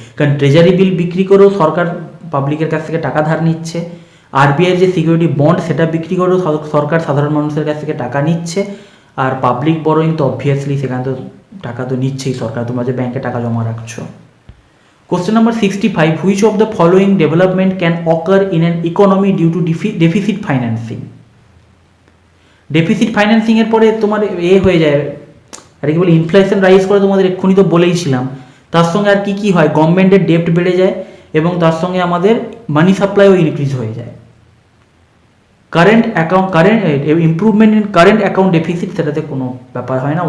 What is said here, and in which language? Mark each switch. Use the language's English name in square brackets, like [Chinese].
[Bangla] কারণ treasury bill বিক্রি করেও সরকার পাবলিকের কাছ থেকে টাকা ধার নিচ্ছে, আরবিআই যে সিকিউরিটি বন্ড সেটা বিক্রি করেও সরকার সাধারণ মানুষের কাছ থেকে টাকা নিচ্ছে, আর পাবলিক বরোয়িং তো অবভিয়াসলি সেখানে তো টাকা তো নিচ্ছেই সরকার, তোমরা যে ব্যাংকে টাকা জমা রাখছো। [English] Question number 65. Which of the following development can occur in an economy due to deficit financing? [Bangla] Deficit financing এর পরে তোমার হয়ে যায় আর কি বলে ইনফ্লেশন রাইজ করে, তোমাদের এক্ষুনি তো বলেইছিলাম। তার সঙ্গে আর কি কি হয়? গভর্নমেন্টের ডেপ্ট বেড়ে যায় এবং তার সঙ্গে আমাদের মানি সাপ্লাইও ইনক্রিজ হয়ে যায়। [English] current improvement in current account deficit, [Bangla] সেটাতে কোনো ব্যাপার হয় না।